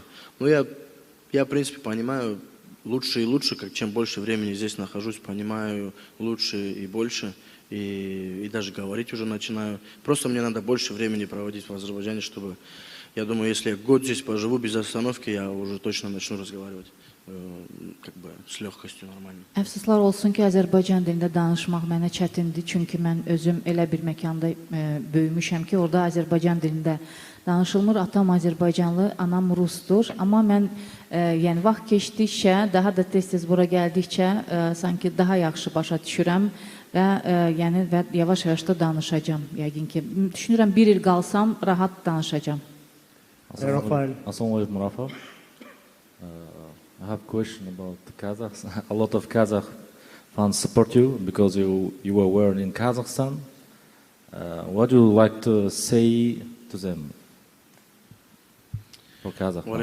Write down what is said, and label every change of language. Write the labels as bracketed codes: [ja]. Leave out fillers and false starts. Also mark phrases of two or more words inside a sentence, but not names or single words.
[ru] Но я, в принципе, понимаю лучше и лучше, чем больше времени здесь нахожусь, понимаю лучше и больше, и даже говорить уже начинаю. Просто мне надо больше времени проводить в Азербайджане, чтобы, я думаю, если я год здесь поживу без остановки, я уже точно начну разговаривать как бы с легкостью нормально. [az] Əfsuslar olsun ki, Azərbaycan dilində danışmaq mənə çətindir, çünki mən özüm elə bir məkanda böyümüşəm ki, orada Azərbaycan dilində danışılmır. Atam Azərbaycanlı, anam Rusdur. Amma mən yəni vaxt keçdikcə, daha da tez-tez bura gəldikcə sanki daha yaxşı başa düşürəm və yəni yavaş-yavaş da danışacağam. Yəqin ki, düşünürəm 1 il qalsam rahat danışacağam. Assalamualaikum, Rafa. [en] I have a question about the Kazakhs. A lot of Kazakh fans support you because you were born in Kazakhstan. What do you like to say to them? For Kazakh fans.